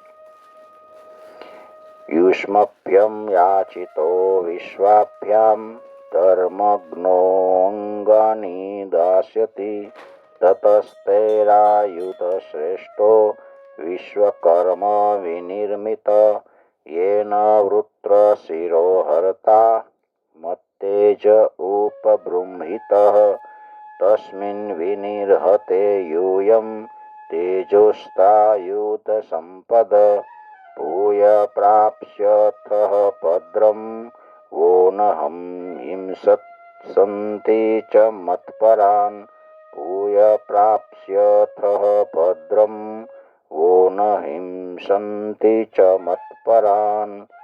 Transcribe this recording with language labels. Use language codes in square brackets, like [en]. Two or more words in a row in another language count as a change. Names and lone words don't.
[sa] યુષ્મભ્યમ યાચિતો વિશ્વાભ્યામ ધર્મજ્ઞો અંગાની દાસ્યતિ તતસ્તૈરાયુધ શ્રેષ્ઠો વિશ્વકર્મ વિનિર્મિત येन वृत्र शिरो हरता मत्तेज उपबृंहितः तस्मिन् विनिर्हते यूयं तेजोस्तायुध संपद भूय प्राप्स्यथः भद्रं वो नहं हिंसत्सन्ति च मत्परान् भूय प्राप्स्यथः भद्रं वो न हिंसन्ति च मत्परान्.